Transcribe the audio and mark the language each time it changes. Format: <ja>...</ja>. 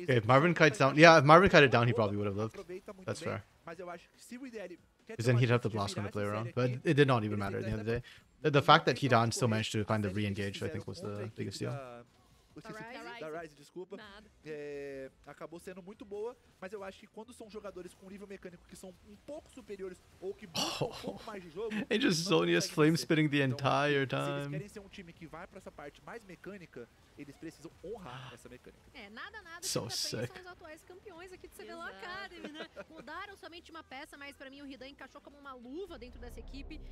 <en>if Marvin kites down, yeah, if Marvin kited down, he probably would have lived. That's fair.</en> <pt>Mas eu acho que se o IDL</pt> <en>because then he'd have the blast gun to play around. But it did not even matter at the end of the day. The fact that Hidan still managed to kind of re-engage, I think, was the biggest deal.</en> <pt>Da Rise, desculpa. Acabou sendo muito boa, mas eu acho que quando são jogadores com nível mecânico que são um pouco superiores ou que buscam um pouco mais de jogo,</pt> <en>and just Zonia's flame spitting the entire time.</en> <pt>Se eles querem ser um time que vai pra essa parte mais mecânica, eles precisam honrar essa mecânica. Nada</pt> <en>so sick.</en> <pt>São os atuais campeões aqui do CBLOL Academy, né? Mudaram somente uma peça, mas pra mim o Hidan encaixou como uma luva dentro dessa equipe.</pt>